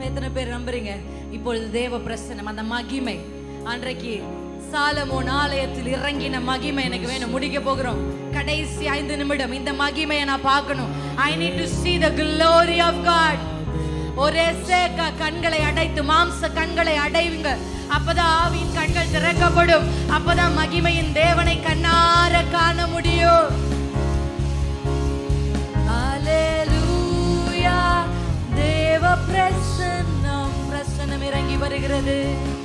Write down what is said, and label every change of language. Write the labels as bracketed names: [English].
[Tamil] எத்தனை பேர் நம்புறீங்க இப்பொழுது தேவ பிரசன்னம், அந்த மகிமை? அன்றைக்கு சாலமோன் ஆலயத்தில் இறங்கின மகிமை எனக்கு வேணும். முடிக்க போகிறோம். கடைசி 5 நிமிடம் இந்த மகிமையை நான் பார்க்கணும். [English] I need to see the glory of God. [Tamil] ஒரே சேக்க கண்களை அடைத்து, மாம்ச கண்களை அடைவுங்க. அப்பதான் ஆவியின் கண்கள் திறக்கப்படும். அப்பதான் மகிமையின் தேவனை கண்ணார காண முடியும். ஹalleluya. தேவ பிரசன்னம், பிரசன்னம் இறங்கி வருகிறது.